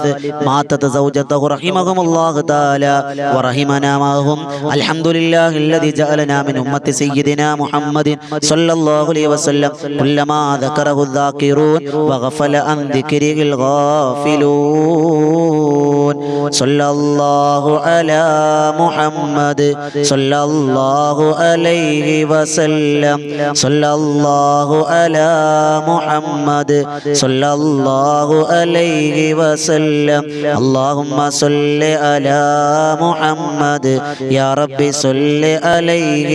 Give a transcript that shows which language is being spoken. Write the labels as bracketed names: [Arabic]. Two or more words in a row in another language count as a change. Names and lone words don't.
[Arabic] ماتت زوجته رحمهم الله تعالى ورحمنا معهم الحمد لله الذي جعلنا من أمة سيدنا محمد صلى الله عليه وسلم كلما ذكره الذاكرون وغفل عن ذكره الغافلون صلى الله على محمد صلى الله عليه وسلم صلى الله على محمد صلى الله عليه وسلم اللهم صل على محمد يا رب صل عليه